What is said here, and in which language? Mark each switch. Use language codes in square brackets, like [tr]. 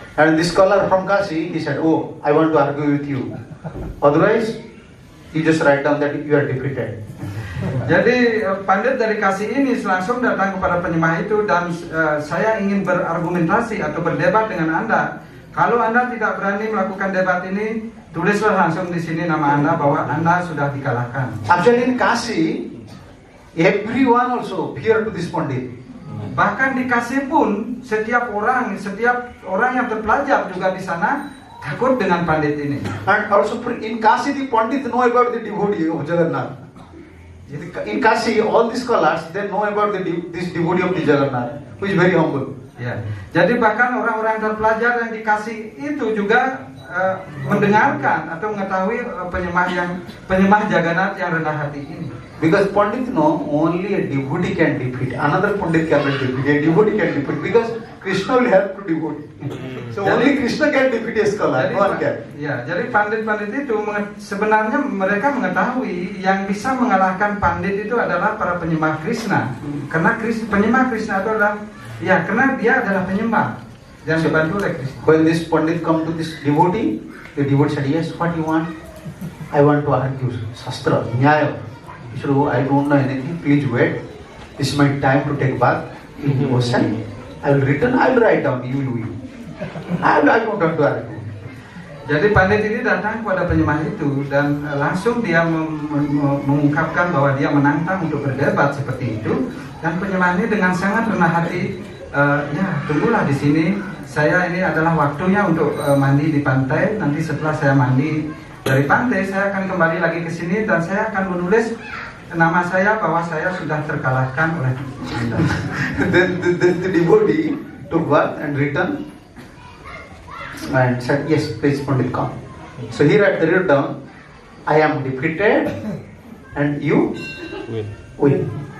[en] And this scholar from Kashi, he said, "Oh, I want to argue with you. Otherwise, you just write down that you are defeated." [id] Jadi pandit dari Kashi ini langsung datang kepada penyembah itu dan saya ingin berargumentasi atau berdebat dengan Anda. Kalau Anda tidak berani melakukan debat ini, tulislah langsung di sini nama Anda bahwa Anda sudah dikalahkan. [en] Actually, in Kashi, everyone also fear to this pandit. [id] Bahkan di Kashi pun setiap orang yang terpelajar juga di sana takut dengan pandit ini. [en] And also in Kashi, the pandit know about the devotee of Jagannath. In Kashi, all the scholars they know about this devotee of the Jagannath, who is very humble. [id] Ya, jadi bahkan orang-orang terpelajar yang di Kashi itu juga mendengarkan atau mengetahui penyembah Jagannath yang rendah hati ini. [en] Because Pandit know only a devotee can defeat. Another Pandit cannot defeat. A devotee can defeat because Krishna will help to devotee. So only Krishna can defeat a scholar. No one can. [id] Ya, jadi pandit-pandit itu sebenarnya mereka mengetahui yang bisa mengalahkan pandit itu adalah para penyembah Krishna. Karena penyembah Krishna itu adalah karena dia adalah penyembah yang dibantu oleh Krishna. [en] When this Pandit come to this devotee, the devotee said, "Yes, what you want? I want to argue Shastra, Nyaya." He said, "Oh, I don't know anything. Please wait. This is my time to take bath in the ocean. I will return. I will write down. You will win. I don't want to argue." [id] Jadi pandit ini datang kepada penyembah itu dan langsung dia mengungkapkan bahwa dia menantang untuk berdebat seperti itu. Dan penyembah ini dengan sangat rendah hati, tunggulah di sini. Saya ini adalah waktunya untuk mandi di pantai. Nanti setelah saya mandi dari pantai, saya akan kembali lagi ke sini dan saya akan menulis nama saya bahwa saya sudah terkalahkan oleh Anda. [en] Then the devotee took bath and returned and said, "Yes, please, Pandit, come." So he wrote down, "I am defeated and you win."